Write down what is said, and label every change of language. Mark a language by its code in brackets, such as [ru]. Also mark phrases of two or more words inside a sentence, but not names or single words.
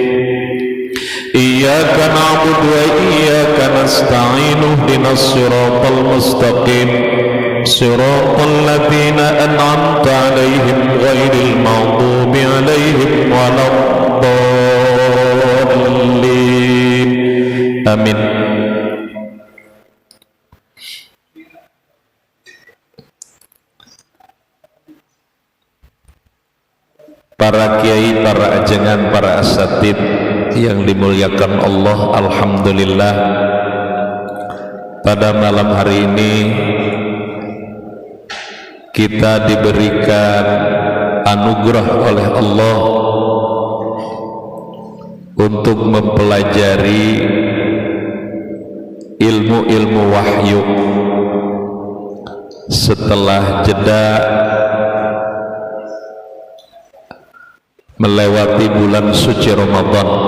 [ar] إياك نعبد وإياك نستعين اهدنا الصراط المستقيم صراط الذين أنعمت عليهم غير المغضوب عليهم ولا الضالين آمين. [id] Para kiai, para ajengan, para asatid yang dimuliakan Allah, alhamdulillah, pada malam hari ini kita diberikan anugerah oleh Allah untuk mempelajari ilmu-ilmu wahyu setelah jeda melewati bulan suci Ramadan.